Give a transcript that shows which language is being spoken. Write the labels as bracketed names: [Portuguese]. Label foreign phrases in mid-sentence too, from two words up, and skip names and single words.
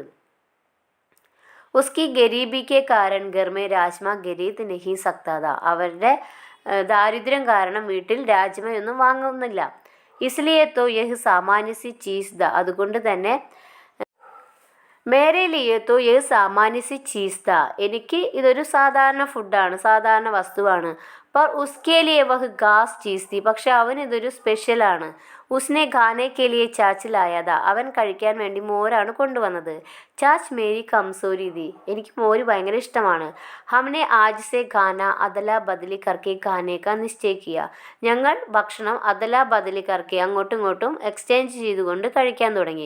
[Hindi] उसकी ग़रीबी के कारण घर में राजमा ख़रीद नहीं सकता था, [Malayalam] അവരുടെ ദാരിദ്ര്യം കാരണം വീട്ടിൽ രാജ്മയൊന്നും വാങ്ങുന്നില്ല. [Hindi] इसलिए तो यह सामान्य सी चीज़ था, [Malayalam] അതുകൊണ്ട് തന്നെ [Hindi] मेरे लिए तो यह सामान्य सी चीज़ था, [Malayalam] എനിക്ക് ഇതൊരു സാധാരണ ഫുഡാണ്, സാധാരണ വസ്തുവാണ്. [Hindi] पर उसके लिए वह ख़ास चीज़ थी. [Malayalam] പക്ഷെ അവനിതൊരു സ്പെഷ്യലാണ്. [Hindi] उसने खाने के लिए छाछ लाया था. [Malayalam] അവൻ കഴിക്കാൻ വേണ്ടി മോരാണ് കൊണ്ടുവന്നത്. [Hindi] छाछ मेरी कमज़ोरी थी. [Malayalam] എനിക്ക് മോര് ഭയങ്കര ഇഷ്ടമാണ്. [Hindi] हमने आज से खाना अदला बदली करके खाने का निश्चय किया. [Malayalam] ഞങ്ങൾ ഭക്ഷണം [Hindi] अदला बदली करके [Malayalam] അങ്ങോട്ടും ഇങ്ങോട്ടും എക്സ്ചേഞ്ച് ചെയ്തുകൊണ്ട് കഴിക്കാൻ തുടങ്ങി.